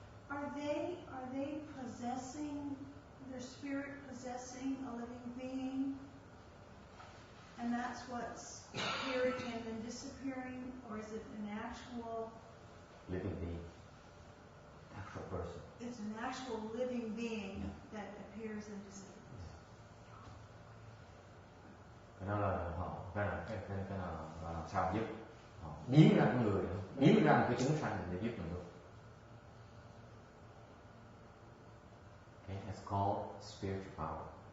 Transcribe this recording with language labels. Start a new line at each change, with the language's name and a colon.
English: Are they possessing, their spirit possessing a living being? And that's what's appearing and then disappearing? Or is it an actual living being, actual person. It's an actual living being that appears and disappears.
Vietnamese: Cái đó là họ, cái là làm sao giúp họ biến ra con người, biến ra một cái chúng sanh để giúp mình luôn.
English: Okay, it's called spiritual power.